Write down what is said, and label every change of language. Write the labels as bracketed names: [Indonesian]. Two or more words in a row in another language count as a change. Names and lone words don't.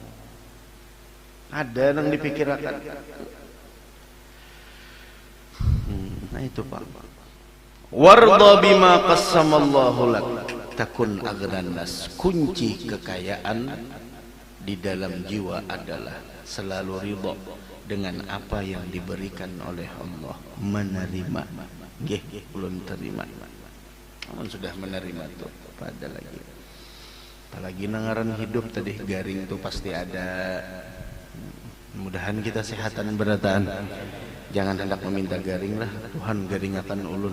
[Banjar] Ada nang dipikirakan. Nah itu Pak. [Arabic] وارض بما قسم الله لك تكن أغنى الناس. [Indonesian] Kunci kekayaan di dalam jiwa adalah selalu ridha dengan apa yang diberikan oleh Allah. Menerima. Nggih, belum terima. [Banjar] Namun sudah menerima tuh pada lagi. Apalagi nangaran hidup tadi garing tuh pasti ada. Mudahan kita sehatan berataan. Jangan hendak meminta garing lah, Tuhan garingakan ulun.